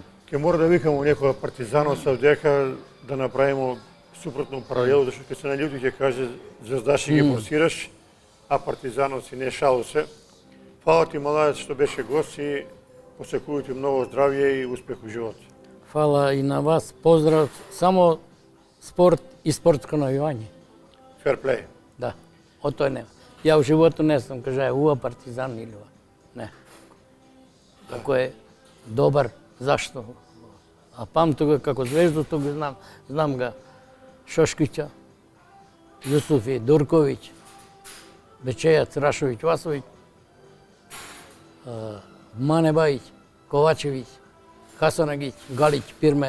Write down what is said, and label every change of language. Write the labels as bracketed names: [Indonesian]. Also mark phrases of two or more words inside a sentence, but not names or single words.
[Macedonian] Ке мора да викамо некоја Партизанот савдека да направимо супротно паралело, зашто ке се на луѓе ќе каже Звездаши ги форсираш, а Партизанот си не шало се. Фала ти, младец, што беше гост и посекувам ти многу здравје и успех у живот. Фала и на вас, поздрав, само спорт и спортско навивање. [English] fair play. [Serbian] Da, o toj nema. Ja u životu ne sam, kaže, uva Partizan ili uva. Ne. Ako je dobar, zašto? A pamtu ga kako zvezdu, tog znam. Znam ga Šoškića, Jusufi, Durković, Bečejac, Rašović, Vasović, Mane Bajić, Kovačević, Hasanagić, Galić, Pirmer.